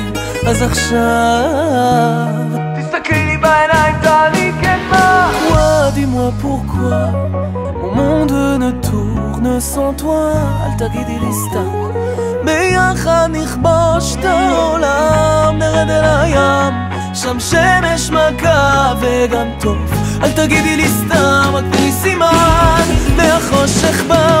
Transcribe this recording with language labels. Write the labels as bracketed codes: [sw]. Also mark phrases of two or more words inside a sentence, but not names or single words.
[he] אז עכשיו תסתכלי לי בעיניים, תעני כן מה. [fr] Ouah, dis-moi pourquoi mon monde ne tourne sans toi. [he] אל תגידי לי סתם, ביחד נכבוש את העולם, נרד אל הים, שם שמש מכה וגם טוב, אל תגידי לי סתם, רק תני סימן מהחושך